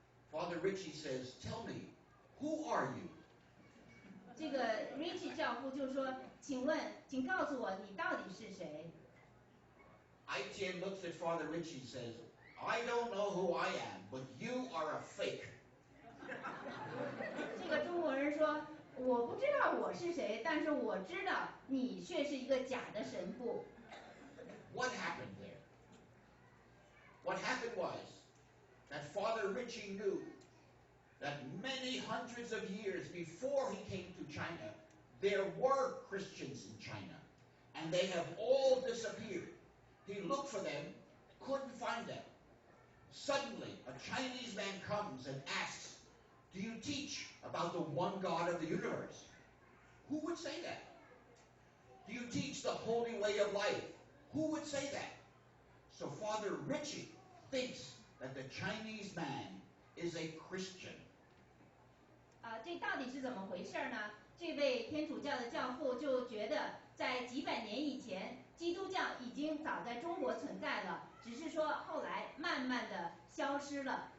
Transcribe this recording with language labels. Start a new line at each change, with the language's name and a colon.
English: Father Richie says, "Tell me, who are you?"
Chinese: 这个 Richie 教父就说：“请告诉我，你到底是谁？”
English: Etienne looks at Father Richie and says, "I don't know who I am, but you are a fake."
Chinese: 这个中国人说：“我不知道我是谁，但是我知道你却是一个假的神父。”
English: What happened there? What happened was that Father Richie knew that many hundreds of years before he came to China, there were Christians in China, and they have all disappeared. He looked for them, couldn't find them. Suddenly, a Chinese man comes and asks, "Do you teach about the one God of the universe?" Who would say that? "Do you teach the holy way of life?" Who would say that? So Father Richie thinks that the Chinese man is a Christian.
Chinese: 这到底是怎么回事呢？这位天主教的教父就觉得，在几百年以前，基督教已经早在中国存在了，只是说后来慢慢的消失了。